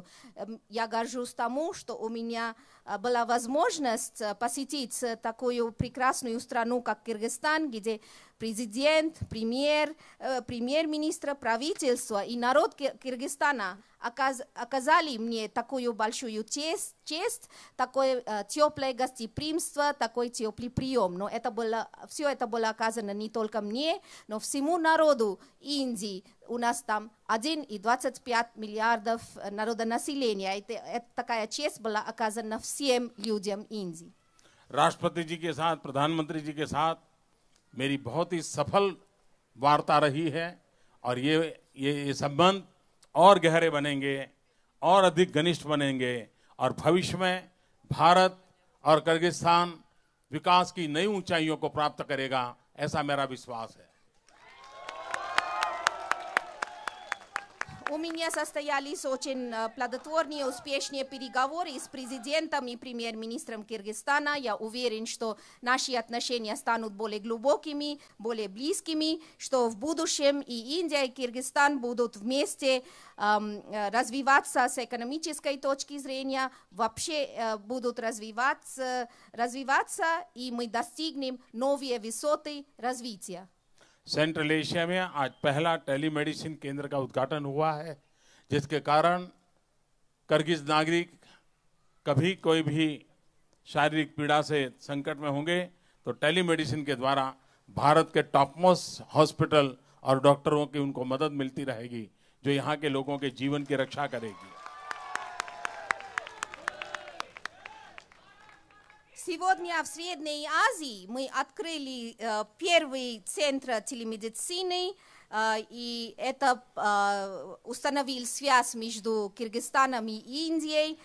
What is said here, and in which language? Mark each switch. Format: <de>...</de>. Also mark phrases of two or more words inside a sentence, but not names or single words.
<ru>Я горжусь тому, что у меня была возможность посетить такую прекрасную страну, как Кыргызстан, где президент, премьер-министр, правительство и народ Кыргызстана оказали мне такую большую честь, такое теплое гостеприимство, такой теплый прием. Но все это было оказано не только мне, но всему народу Индии. У нас там 1,25 миллиардов народонаселения. Такая честь была оказана всем людям Индии.</ru> <hi>राष्ट्रपति जी के साथ, प्रधानमंत्री जी के साथ मेरी बहुत ही सफल वार्ता रही है और ये संबंध और गहरे बनेंगे और अधिक घनिष्ठ बनेंगे और भविष्य में भारत और किर्गिस्तान विकास की नई ऊंचाइयों को प्राप्त करेगा, ऐसा मेरा विश्वास है।</hi> <ru>У меня состоялись очень плодотворные, успешные переговоры с президентом и премьер-министром Кыргызстана. Я уверен, что наши отношения станут более глубокими, более близкими, что в будущем и Индия, и Кыргызстан будут вместе развиваться с экономической точки зрения, вообще будут развиваться, и мы достигнем новые высоты развития.</ru> <hi>सेंट्रल एशिया में आज पहला टेलीमेडिसिन केंद्र का उद्घाटन हुआ है, जिसके कारण किर्गिज नागरिक कभी कोई भी शारीरिक पीड़ा से संकट में होंगे तो टेलीमेडिसिन के द्वारा भारत के</hi> <en>top most hospital</en> <hi>और डॉक्टरों की उनको मदद मिलती रहेगी, जो यहाँ के लोगों के जीवन की रक्षा करेगी।</hi> <ru>Сегодня в Средней Азии мы открыли первый центр телемедицины, и это установил связь между Кыргызстаном и Индией.</ru>